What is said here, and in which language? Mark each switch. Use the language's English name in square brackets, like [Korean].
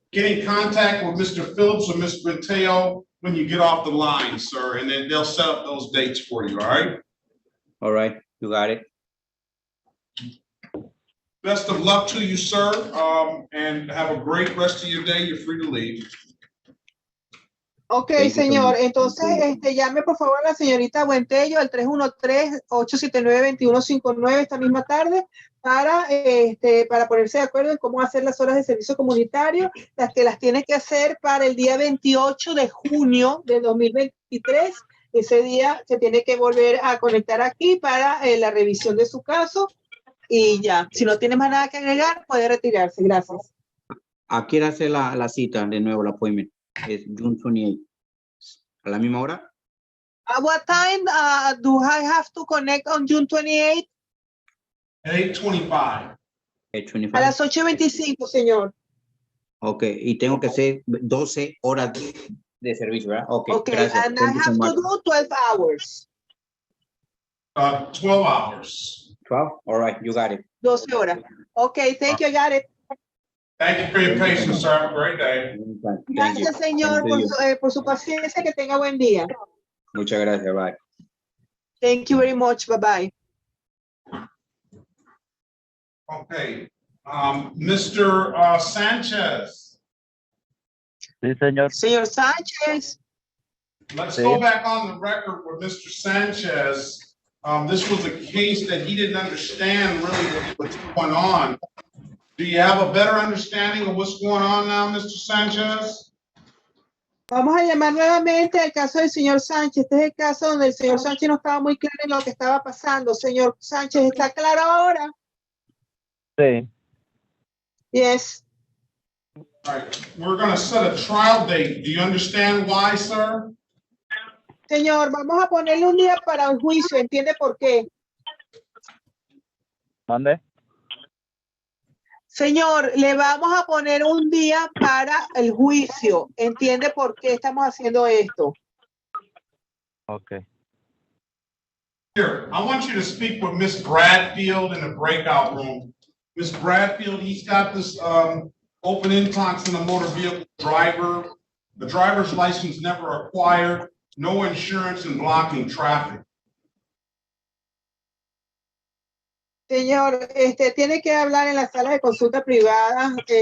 [English] Get in contact with Mr. Phillips or Mr. Mateo when you get off the line, sir, and then they'll set up those dates for you, all right? All right, you got it. Best of luck to you, sir, and have a great rest of your day. You're free to leave. [Spanish] Ok, señor, entonces llame por favor a la señorita Buentello al 313-879-2159 esta misma tarde para ponerse de acuerdo en cómo hacer las horas de servicio comunitario, las que las tiene que hacer para el día 28 de junio de 2023. Ese día se tiene que volver a conectar aquí para la revisión de su caso y ya. Si no tiene más nada que agregar, puede retirarse. Gracias. ¿A qué hora hace la cita de nuevo, el appointment? Es [English] June 28. [Spanish] ¿A la misma hora? [English] At what time do I have to connect on June 28? At 8:25. 8:25. [Spanish] A las 8:25, señor. Ok, y tengo que hacer 12 horas de servicio, ¿verdad? Ok, [English] Okay, [Spanish] gracias. [English] and I have to do 12 hours. 12 hours. 12? All right, you got it. [Spanish] 12 horas. [English] Okay, thank you, I got it. Thank you for your patience, sir. Have a great day. [Spanish] Gracias, señor, por su paciencia. Que tenga buen día. Muchas gracias, bye. [English] Thank you very much. Bye-bye. Okay, Mr. Sanchez. [Spanish] Sí, señor. Señor Sánchez. [English] Let's go back on the record with Mr. Sanchez. This was a case that he didn't understand really what's going on. Do you have a better understanding of what's going on now, Mr. Sanchez? [Spanish] Vamos a llamar nuevamente al caso del señor Sánchez. Este es el caso donde el señor Sánchez no estaba muy claro en lo que estaba pasando. Señor Sánchez, ¿está claro ahora? Sí. [English] Yes. All right, we're gonna set a trial date. Do you understand why, sir? [Spanish] Señor, vamos a ponerle un día para el juicio. ¿Entiende por qué? ¿Dónde? Señor, le vamos a poner un día para el juicio. ¿Entiende por qué estamos haciendo esto? [English] Okay. Here, I want you to speak with Miss Bradfield in the breakout room. Miss Bradfield, he's got this open intox in the motor vehicle driver. The driver's license never acquired, no insurance and blocking traffic. [Spanish] Señor, tiene que hablar en la sala de consulta privada.